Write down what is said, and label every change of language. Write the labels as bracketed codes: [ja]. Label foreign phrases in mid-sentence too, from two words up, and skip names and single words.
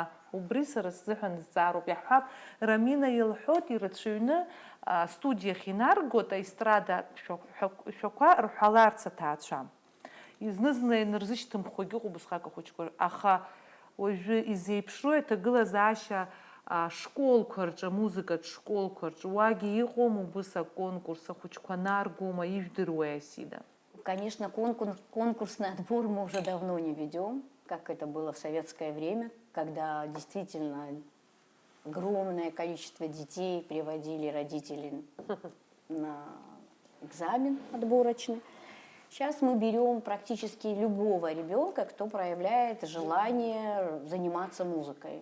[ab] Убри сара сзыҳәан зҵаароуп. Иаҳҳәап, Рамина илҳәоит ирацәаҩны студиахь инаргоит аестрада шәақәа рҳәаларц аҭаацәа. Зны-зны инырзышьҭымхуагьы ыҟоуп усҟак ахәыҷқәа, аха уажәы изеиԥшроу аҭагылазаашьа школқәа рҿы, амузыкатә школқәа рҿы, уагьы иҟоума убыс аконкурс, ахәыҷқәа наргома, ижәдыруеи Асида? [ru] Конечно, конкурсный отбор мы уже давно не ведем, как это было в советское время, когда действительно огромное количество детей приводили родители на экзамен отборочный. Сейчас мы берем практически любого ребенка, кто проявляет желание заниматься музыкой.